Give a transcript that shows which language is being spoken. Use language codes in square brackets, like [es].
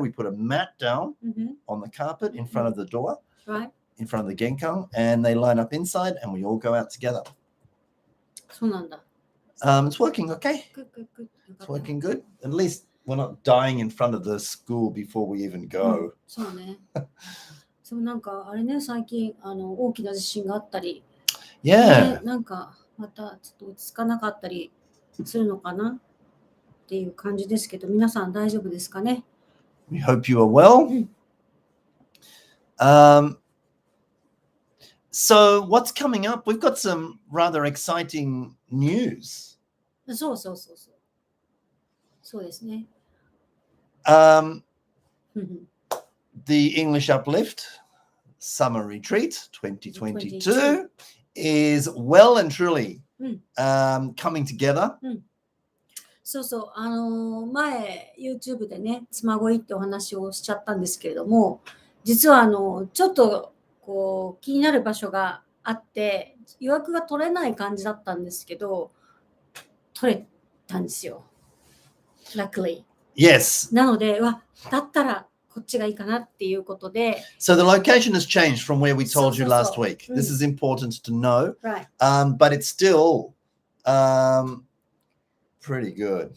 [en] We put a mat down on the carpet in front of the door, in front of the genkan, and they line up inside and we all go out together. [ja] そうなんだ。 [en] It's working okay. Good. It's working good. At least we're not dying in front of the school before we even go. [ja] そうね。そうなんかあれね、最近大きな地震があったり、 [en] Yeah. [ja] ね、なんかまたちょっと落ち着かなかったりするのかなっていう感じですけど、皆さん大丈夫ですかね。 [en] We hope you are well. So what's coming up? We've got some rather exciting news. [ja] そうですね。 [en] The English Uplift Summer Retreat 2022 is well and truly coming together. [ja] そう、前 YouTube でね、つまごいってお話をしちゃったんですけれども、実はちょっとこう気になる場所があって予約が取れない感じだったんですけど、取れたんですよ。 [en] Luckily. Yes. [ja] なので、だったらこっちがいいかなっていうことで。 [en] So the location has changed from where we told you last week. This is important to know. Right. But it's still pretty good.